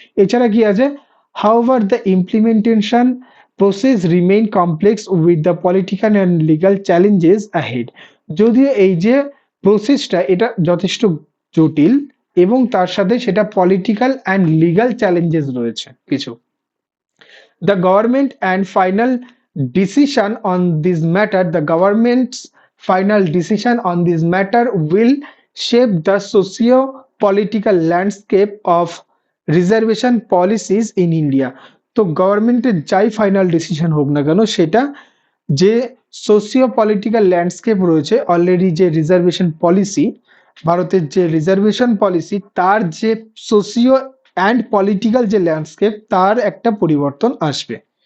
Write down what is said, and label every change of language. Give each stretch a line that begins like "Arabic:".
Bangla: এছাড়া কি আছে,
English: However the implementation process remain complex with the political and legal challenges ahead.
Bangla: যদিও এই যে প্রসেসটা এটা যথেষ্ট জটিল, এবং তার সাথে সেটা পলিটিক্যাল অ্যান্ড লিগাল চ্যালেঞ্জেস রয়েছে কিছু।
English: The government and final decision on this matter, the government's final decision on this matter will shape the socio-political landscape of reservation policies in India.
Bangla: তো গভর্নমেন্টের যাই ফাইনাল ডিসিশন হোক না কেন, সেটা যে সোশিও পলিটিক্যাল ল্যান্ডস্কেপ রয়েছে অলরেডি, যে রিজার্ভেশন পলিসি, ভারতের যে রিজার্ভেশন পলিসি, তার যে সোশিও অ্যান্ড পলিটিক্যাল যে ল্যান্ডস্কেপ, তার একটা পরিবর্তন আসবে।